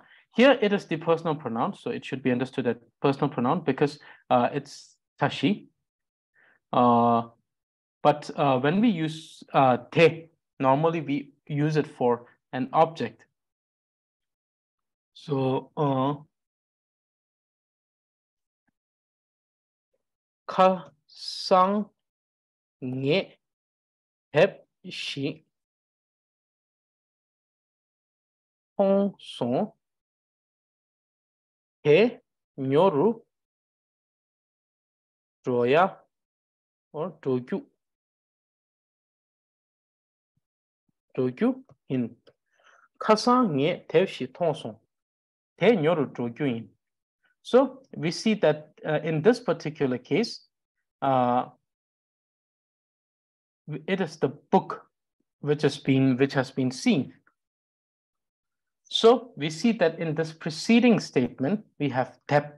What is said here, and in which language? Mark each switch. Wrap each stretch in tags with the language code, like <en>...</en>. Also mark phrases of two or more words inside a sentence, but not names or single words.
<en>Here it is the personal pronoun, so it should be understood as personal pronoun because it's Tashi. But when we use te, normally we use it for an object.</en> <dz>So ka sang nge hep shi hong son he nyoru droya or dogyu in kasang nge hep shi hong son he nyoru dogyu in.</dz> <en>So we see that in this particular case, it is the book which has been seen. So we see that in this preceding statement, we have tep.</en>